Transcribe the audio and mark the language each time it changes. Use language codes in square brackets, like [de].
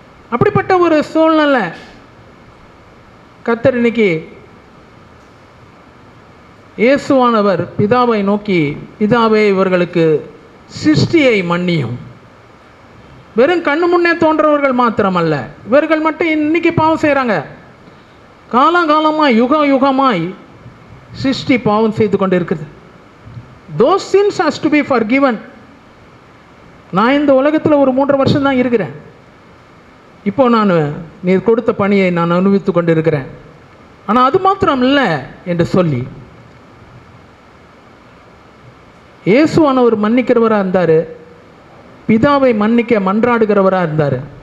[ta] அப்படிப்பட்ட ஒரு சூழ்நிலை கர்த்தர் இன்னைக்கு இயேசுவானவர் பிதாவை நோக்கி, பிதாவே இவர்களுக்கு சிருஷ்டியை மன்னியும். வெறும் கண்ணு முன்னே தோன்றவர்கள் மாத்திரமல்ல, இவர்கள் மட்டும் இன்னைக்கு பாவம் செய்கிறாங்க. காலகாலமாய் யுகமாய் சிருஷ்டி பாவம் செய்து கொண்டு இருக்குது. [en] those sins has to be forgiven. [ta] நான் இந்த உலகத்தில் ஒரு 3 வருஷம் தான் இருக்கிறேன். இப்போ நான் நீர் கொடுத்த பணியை நான் அனுபவித்து கொண்டு இருக்கிறேன். ஆனால் அது மாத்திரம் இல்லை என்று சொல்லி இயேசுவானவர் மன்னிக்கிறவராக இருந்தார், பிதாவை மன்னிக்க மன்றாடுகிறவராக இருந்தார்.